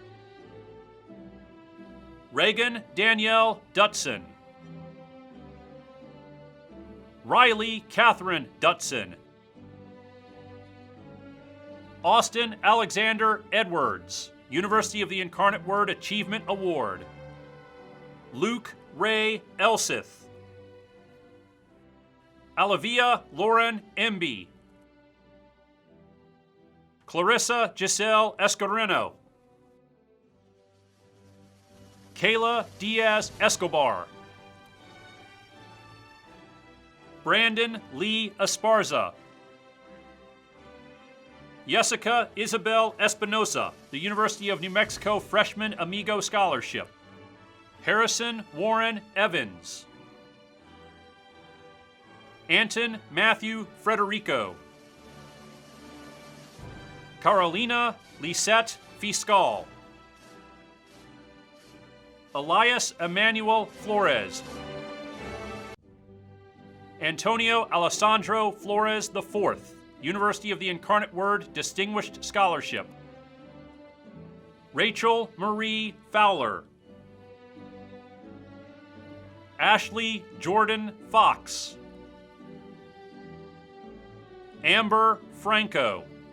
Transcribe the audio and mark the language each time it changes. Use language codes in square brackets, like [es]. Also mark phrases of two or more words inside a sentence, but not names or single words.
[en] Reagan Danielle Dutson. Riley Catherine Dutson. Austin Alexander Edwards, University of the Incarnate Word Achievement Award. Luke Ray Elsith. Alavia Lauren Emby. Clarissa Giselle Escoreno. Kayla Diaz Escobar. Brandon Lee Esparza. Jessica Isabel Espinosa, the University of New Mexico Freshman Amigo Scholarship. Harrison Warren Evans. Anton Matthew Frederico. Carolina Lisette Fiscal. Elias Emmanuel Flores. Antonio Alessandro Flores IV, University of the Incarnate Word Distinguished Scholarship. Rachel Marie Fowler. Ashley Jordan Fox. Amber Franco.